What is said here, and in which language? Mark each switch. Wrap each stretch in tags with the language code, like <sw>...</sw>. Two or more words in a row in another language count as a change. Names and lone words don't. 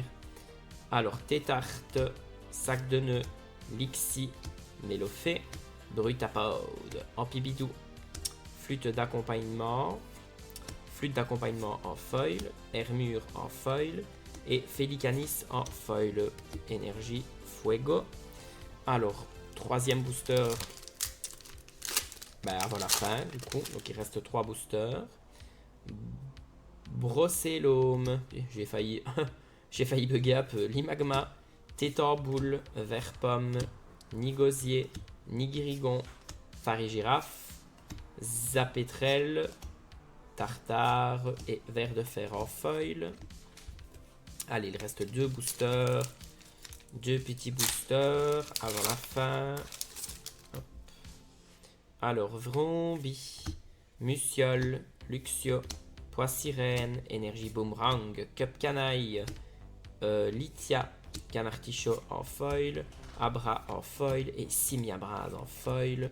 <fr>Alors, Tétarte, Sac de nœuds, Lixie, Mélofée, Brutapode, Ampibidou, Flûte d'accompagnement en foil, Hermure en foil et Félicanis en foil. Énergie, Fuego. Alors, troisième booster, avant la fin du coup, donc il reste 3 boosters. Brocellome, j'ai failli bugger un peu. Limagma, Tétamboule, Verpomme, Nigosier, Nigirigon, Farigiraffe, Zapétrel, Tartare et Ver de fer en foil. Allez, il reste 2 boosters. 2 petits boosters avant la fin. Hop. Alors, Vrombi, Musiole, Luxio, Poissirène, Énergie Boomerang, Cup Canaille, Lithia, Canartichaud en foil, Abra en foil et Simiabras en foil.</fr>